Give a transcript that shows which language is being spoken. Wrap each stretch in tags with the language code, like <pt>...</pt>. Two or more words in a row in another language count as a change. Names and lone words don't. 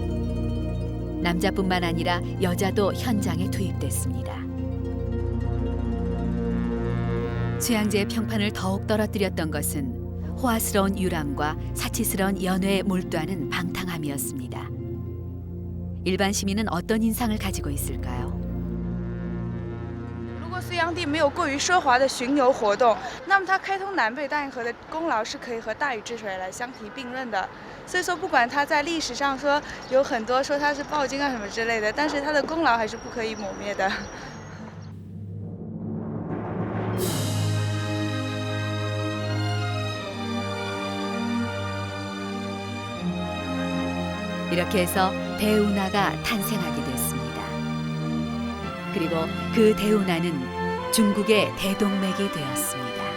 <ko>남자뿐만 아니라 여자도 현장에 투입됐습니다. 수양제의 평판을 더욱 떨어뜨렸던 것은 호화스러운 유람과 사치스러운 연회에 몰두하는 방탕함이었습니다. 일반 시민은 어떤 인상을 가지고 있을까요?</ko> <zh>如果隋炀帝没有过于奢华的巡游活动，那么他开通南北大运河的功劳是可以和大禹治水来相提并论的。所以说，不管他在历史上说有很多说他是暴君啊什么之类的，但是他的功劳还是不可以抹灭的。</zh> <ko>이렇게 해서 대운하가 탄생하게 됐습니다. 그리고 그 대운하는 중국의 대동맥이 되었습니다.</ko>